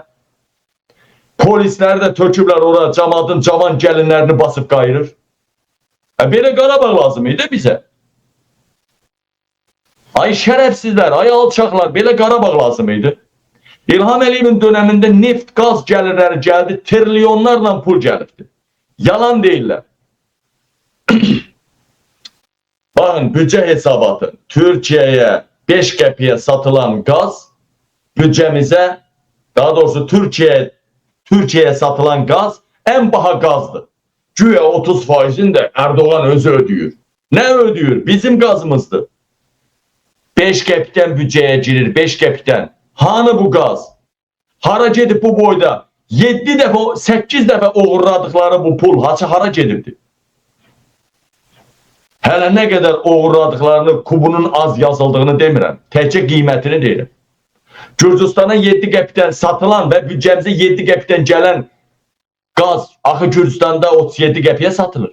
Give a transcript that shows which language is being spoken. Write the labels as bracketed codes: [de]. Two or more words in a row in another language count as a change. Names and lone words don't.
[az] Polisləri də töküblər ora, camaatın cavan gəlinlərini basıb qayırır. Belə Qarabağ lazım idi bizə. Ay şərəfsizlər, ay alçaqlar, belə Qarabağ lazım idi. İlham Əliyevin döneminde neft, gaz gəlirləri gəldi, trilyonlarla pul gəlirdi. Yalan deyirlər. [tr] Bakın bütçe hesabatı. [az] Türkiye'ye 5 qəpiyə satılan gaz bütçemize, daha doğrusu Türkiye'ye satılan gaz en baha gazdır. [tr] Güya 30%'ini de Erdoğan özü ödüyor. Ne ödüyor? Bizim gazımızdır. 5 qəpikdən bütçeye girir, 5 qəpikdən. [az] Hanı bu gaz? Hara gedib bu boyda? 7 dəfə, 8 dəfə uğurladıkları bu pul hara gedibdi? Hələ nə qədər uğurladıklarını, kubunun az yazıldığını demirəm. Təkcə qiymətini deyirəm. Gürcüstana 7 qəpikdən satılan və büdcəmizə 7 qəpikdən gələn qaz, axı Gürcüstanda 37 qəpiyə satılır.